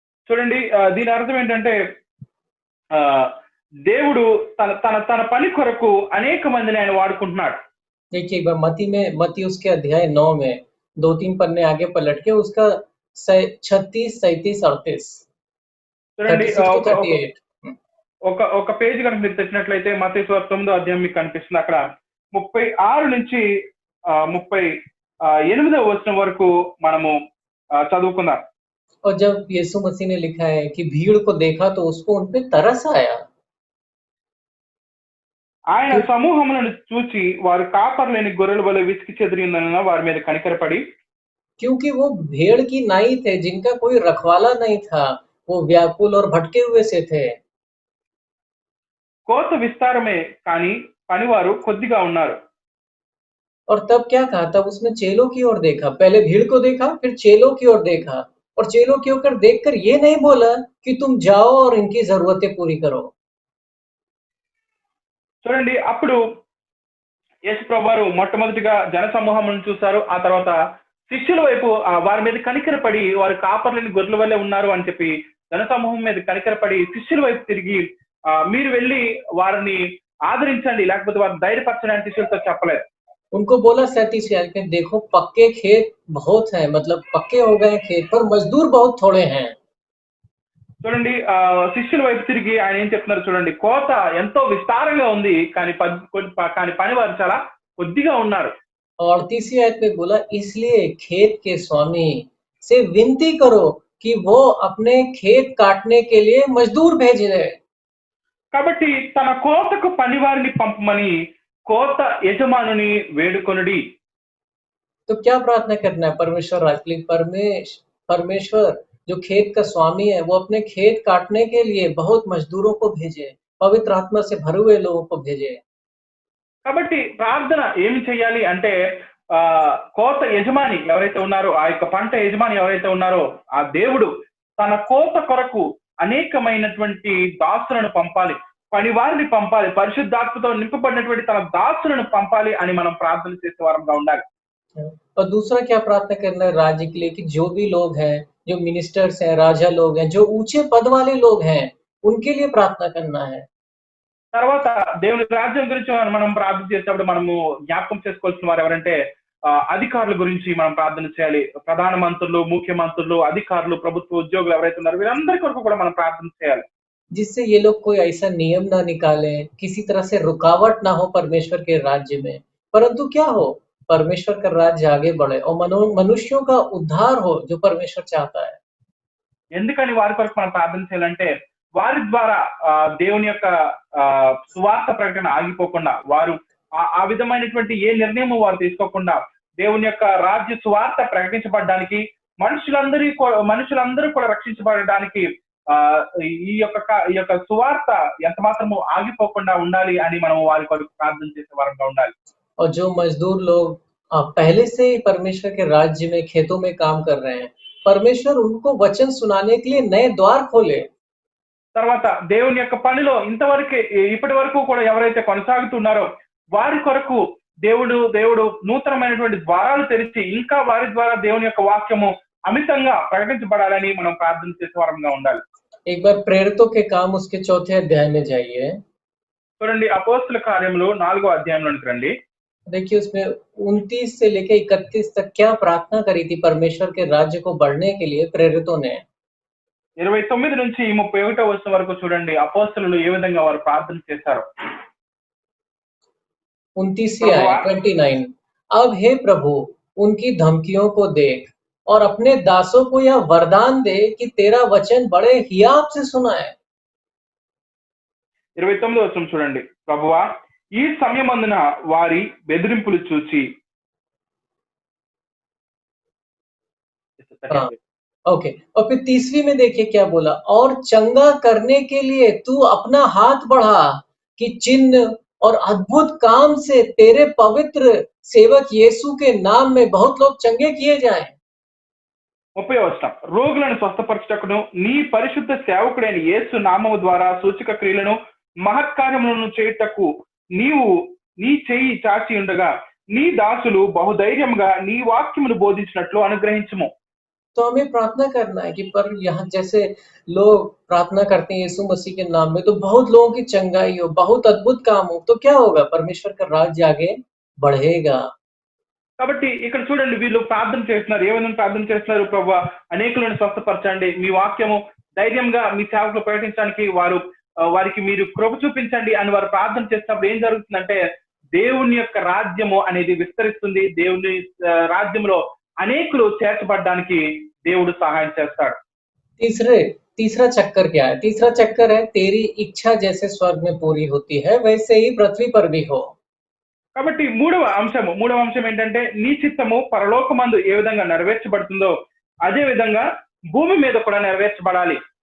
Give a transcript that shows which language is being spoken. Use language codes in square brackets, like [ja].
[te] చూడండి, దీని అర్థం ఏంటంటే, దేవుడు తన పని కొరకు అనేక మందిని ఆయన వాడుకుంటున్నాడు. [hi] देखिए एक बार मती उसके अध्याय 9 में 2-3 पन्ने आगे पलट के उसका 36, 37, 38 [te] చూడండి [en] 36 to [te] ఒక ఒక [en] 38 [te] ఒక ఒక పేజ్ కనుక మీరు తెచ్చినట్లయితే మత్తయి సువార్త 9వ అధ్యాయం మీకు కనిపిస్తుంది. అక్కడ 36 నుంచి 38వ వచనం వరకు మనము చదువుకుందాం. [hi] और जब यीशु मसीह ने लिखा है कि भीड़ को देखा तो उसको उन पे तरस आया। [te] ఆయన [hi] क्यों [te] సమూహములను చూచి వారు కాపర్లేని గొర్రెల వలె విసికి చెదిరి ఉన్నందున వారి మీద కనికరపడి [hi] क्योंकि वो भेड़ की नाई थे जिनका कोई रखवाला नहीं था। वो व्याकुल और भटके हुए से थे। [te] కోత విస్తారమే కానీ పనివారు కొద్దిగా ఉన్నారు. [hi] और तब क्या कहा? तब उसने चेलों की ओर देखा। पहले भीड़ को देखा, फिर चेलों की ओर देखा और चेलों की ओर देखकर ये नहीं बोला कि तुम जाओ और इनकी ज़रूरतें पूरी करो। [te] చూడండి అప్పుడు యేసు ప్రభువారు మొట్టమొదటిగా జన సమూహములను చూశారు. ఆ తర్వాత శిష్యుల వైపు వారి మీద కనికరపడి వారు కాపర్లేని గొర్రెల వల్లే ఉన్నారు అని చెప్పి జన సమూహం మీద కనికరపడి శిష్యుల వైపు తిరిగి మీరు వెళ్ళి వారిని ఆదరించండి లేకపోతే వారిని ధైర్యపరచండి అని శిష్యులతో చెప్పలేదు. [hi] उनको बोला 37 यार के देखो पक्के खेत बहुत हैं, मतलब पक्के हो गए खेत पर मजदूर बहुत थोड़े हैं। [te] చూడండి శిష్యుల వైపు తిరిగి ఆయన ఏం చెప్తున్నారు చూడండి, కోత ఎంతో విస్తారంగా ఉంది కానీ కానీ పని వారు చాలా కొద్దిగా ఉన్నారు. [hi] और 38वीं आयत में बोला इसलिए खेत के स्वामी से विनती करो कि वो अपने खेत काटने के लिए मजदूर भेजे। [te] కాబట్టి తన కోతకు పనివారిని పంపమని కోత యజమానుని వేడుకొనుడి. [hi] तो क्या प्रार्थना करना है परमेश्वर राज के लिए? परमेश्वर जो खेत का स्वामी है वो अपने खेत काटने के लिए बहुत मजदूरों को भेजे, पवित्र आत्मा से भरे हुए लोगों को भेजे। [te] కాబట్టి ప్రార్థన ఏమి చేయాలి అంటే కోత యజమాని ఎవరైతే ఉన్నారో ఆ యొక్క పంట యజమాని ఎవరైతే ఉన్నారో ఆ దేవుడు తన కోత కొరకు అనేకమైనటువంటి దాసులను పంపాలి, పనివారిని పంపాలి, పరిశుద్ధాత్మతో నింపబడినటువంటి తన దాసులను పంపాలి అని మనం ప్రార్థన చేసే వారంగా ఉండాలి. [hi] और दूसरा क्या प्रार्थना करना है राज्य के लिए कि जो भी लोग हैं, जो मिनिस्टर्स हैं, राजा लोग हैं, जो ऊंचे पद वाले लोग हैं, उनके लिए प्रार्थना करना है। [te] తర్వాత దేవుని రాజ్యం గురించి మనం ప్రార్థన చేసేటప్పుడు మనము జ్ఞాపకం చేసుకోవాల్సిన వారు ఎవరంటే అధికారుల గురించి మనం ప్రార్థన చేయాలి. ప్రధాన మంత్రులు, ముఖ్యమంత్రులు, అధికారులు, ప్రభుత్వ ఉద్యోగులు ఎవరైతే ఉన్నారో వీరందరి కొరకు కూడా మనం ప్రార్థన చేయాలి. [hi] जिससे ये लोग कोई ऐसा नियम ना निकालें, किसी तरह से रुकावट ना हो परमेश्वर के राज्य में, परंतु क्या हो परमेश्वर का राज्य आगे बढ़े और मनुष्यों का उद्धार हो जो परमेश्वर चाहता है। [te] ఎందుకని వారి కొరకు మనం ప్రార్థన చేయాలంటే వారి ద్వారా దేవుని యొక్క సువార్త ప్రకటన ఆగిపోకుండా వారు ఆ విధమైనటువంటి ఏ నిర్ణయం వారు తీసుకోకుండా దేవుని యొక్క రాజ్య సువార్త ప్రకటించబడడానికి మనుషులందరూ కూడా రక్షించబడడానికి ఈ యొక్క సువార్త ఎంత మాత్రము ఆగిపోకుండా ఉండాలి అని మనం వారి కొరకు ప్రార్థన చేసే వారంగా ఉండాలి. [hi] और जो मजदूर लोग पहले से ही परमेश्वर के राज्य में खेतों में काम कर रहे हैं, परमेश्वर उनको वचन सुनाने के लिए नए द्वार खोले। [te] తర్వాత దేవుని యొక్క పనిలో ఇప్పటి వరకు కూడా ఎవరైతే కొనసాగుతున్నారో వారి కొరకు దేవుడు నూతనమైనటువంటి ద్వారాలు తెరిచి ఇంకా వారి ద్వారా దేవుని యొక్క వాక్యము అమితంగా ప్రకటించబడాలని మనం ప్రార్థన చేసే వారంగా ఉండాలి. [hi] एक बार प्रेरितों के काम उसके 4थे अध्याय में जाइए। [te] చూడండి అపోస్తల కార్యములు 4వ అధ్యాయంలోనికి రండి. [hi] देखिए उसमें 29 से लेकर 31 तक क्या प्रार्थना करी थी परमेश्वर के राज्य को बढ़ने के लिए प्रेरितों ने। [te] 29 నుంచి 31వ వచనం వరకు చూడండి అపోస్తలులు ఏ విధంగా వారు ప్రార్థన చేశారు. [hi] 29 आयत 29 अब हे प्रभु उनकी धमकियों को देख और अपने दासों को यह वरदान दे कि तेरा वचन बड़े हियाव से सुनाए। [te] 29వ వచనం చూడండి, ప్రభువా ఈ సమయమందున వారి బెదిరింపులు చూచి [hi] ओके और फिर 30वीं में देखिए क्या बोला, और चंगा करने के लिए तू अपना हाथ बढ़ा कि चिन्ह और अद्भुत काम से तेरे पवित्र सेवक यीशु के नाम में बहुत लोग चंगे किए जाएं। [te] 30వ వచనం, రోగులను స్వస్థపరచుటకును నీ పరిశుద్ధ సేవకుడైన యేసు నామము ద్వారా సూచక క్రియలను మహత్కార్యములను చేయుటకు నీవు నీ చెయ్యి చాచి ఉండగా నీ దాసులు బహుధైర్యముగా నీ వాక్యమును బోధించినట్లు అనుగ్రహించుము. [hi] तो हमें प्रार्थना करना है कि पर यहाँ जैसे लोग प्रार्थना करते हैं यीशु मसीह के नाम में, तो बहुत लोगों की चंगाई हो, बहुत अद्भुत काम हो, तो क्या होगा? परमेश्वर का राज्य आगे बढ़ेगा। [te] కాబట్టి ఇక్కడ చూడండి వీళ్ళు ప్రార్థన చేస్తున్నారు. ఏ విధంగా ప్రార్థన చేస్తున్నారు? ప్రభువా అనేకులను స్వస్థపరచండి. మీ వాక్యము ధైర్యంగా మీ సేవకులు ప్రకటించడానికి వారికి మీరు కృప చూపించండి అని వారు ప్రార్థన చేసినప్పుడు ఏం జరుగుతుందంటే దేవుని యొక్క రాజ్యము అనేది విస్తరిస్తుంది. దేవుని రాజ్యంలో అనేకులు చేర్చబడడానికి దేవుడు సహాయం చేస్తాడు. [hi] तीसरा चक्कर क्या है? तीसरा चक्कर है तेरी इच्छा जैसे स्वर्ग में पूरी होती है वैसे ही पृथ्वी पर भी हो। [te] కాబట్టి మూడవ అంశం ఏంటంటే నీ చిత్తము పరలోకమందు ఏ విధంగా నెరవేర్చబడుతుందో అదే విధంగా భూమి మీద కూడా నెరవేర్చబడాలి.